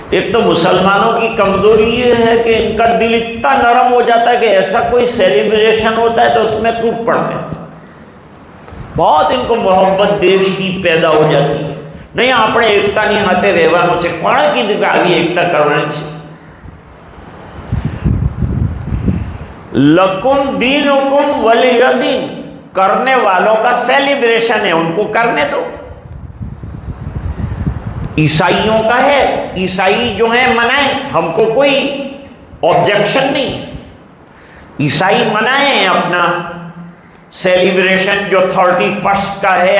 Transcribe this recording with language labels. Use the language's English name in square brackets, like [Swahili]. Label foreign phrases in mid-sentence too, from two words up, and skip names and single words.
[Urdu] ایک تو مسلمانوں کی کمزوری یہ ہے کہ ان کا دل اتنا نرم ہو جاتا ہے کہ ایسا کوئی سیلیبریشن ہوتا ہے تو اس میں ٹوٹ پڑتے ہیں. بہت ان کو محبت دیش کی پیدا ہو جاتی ہے. [Gujarati] نہیں આપણે એકતાની હાથે રહેવાનું છે. કોણે કીધું કે આવી એકતા કરવાની છે? [Arabic] لكم دينكم ولي دين, [Urdu] کرنے والوں کا سیلیبریشن ہے, ان کو کرنے دو. عیسائیوں کا ہے, عیسائی جو ہیں منائیں, ہم کو کوئی آبجیکشن نہیں. عیسائی منائیں اپنا سیلیبریشن جو 31 کا ہے.